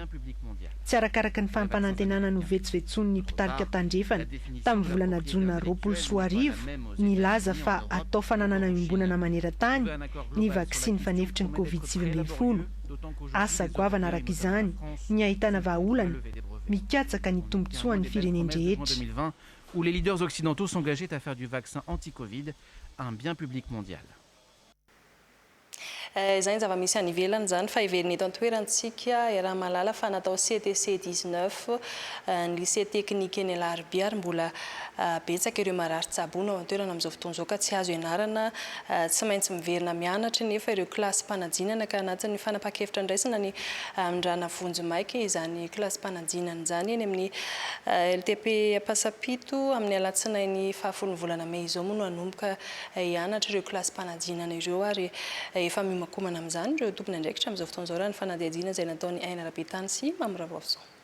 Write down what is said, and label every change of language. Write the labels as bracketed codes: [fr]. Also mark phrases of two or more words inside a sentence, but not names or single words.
[mg] Tsy arakaraka ny fampanantenana no vetsovetsony ny mpitarika tandrefana tamin'ny volana Jona 2020 nilaza fa atao fananana iombonana maneran-tany ny vaksiny fanefitry ny COVID-19. Asa goavana araka izany ny ahitana vahaolana mikatsaka ny tombotsoan'ny fireneny rehetra. [fr] Où les leaders occidentaux s'engageaient à faire du vaccin anti-Covid un bien public mondial. [mg] Izany zava-misy any ivelany zany fa iverina eto an-toerantsika raha malala fa natao CTC 19 ny lycée technique eny Alarbi ary mbola betsaka ireo marary-tsabony ao an-toerana amin'izao fotoana izao ka tsy azo ianarana tsy maintsy miverina mianatra nefa ireo kilasy mpanadinana ka anatin'ny fanapahan-kevitra ndraisana ny amindrana vonjimaiky izany kilasy mpanadinana izany eny amin'ny LTP Ampasapito amin'ny alatsinainy fahafolo ny volana Mey izao moa no hanomboka hianatra ireo kilasy mpanadinana ireo ary efa mimakomana amin'izany ireo tompony andraikitra amin'izao fotoana izao raha ny fanadihadiana izay nataony Aina Rabitany sy Mamoravoavso.